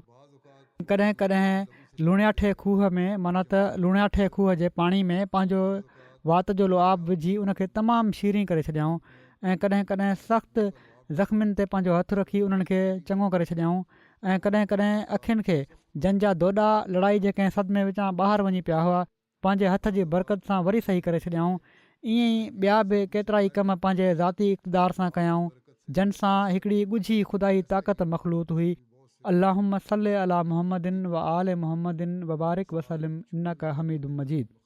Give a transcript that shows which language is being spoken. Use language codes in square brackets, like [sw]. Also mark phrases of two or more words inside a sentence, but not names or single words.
[sd] कॾहिं कॾहिं लूणियाठे खूह में, माना त लूणियाठे खूह जे पाणी में पंहिंजो वात जो लुआब विझी उनखे तमामु शीरी करे छॾियाऊं ऐं कॾहिं कॾहिं सख़्तु ज़ख़्मियुनि ते पंहिंजो हथु रखी उन्हनि खे चङो करे छॾियाऊं ऐं कॾहिं कॾहिं अखियुनि खे जंहिंजा दोॾा लड़ाई जे कंहिं सदमे विचां ॿाहिरि वञी पिया हुआ पंहिंजे हथ जी बरकत सां वरी सही करे छॾियाऊं। ईअं ई ॿिया बि केतिरा ई कम पंहिंजे ज़ाती इक़्तिदार सां कयाऊं जिन सां हिकिड़ी ॻुझी ख़ुदाई ताक़त मख़लूत हुई। [ar] اللهم صل على محمد و آل محمد و بارك وسلم إنك حميد مجيد.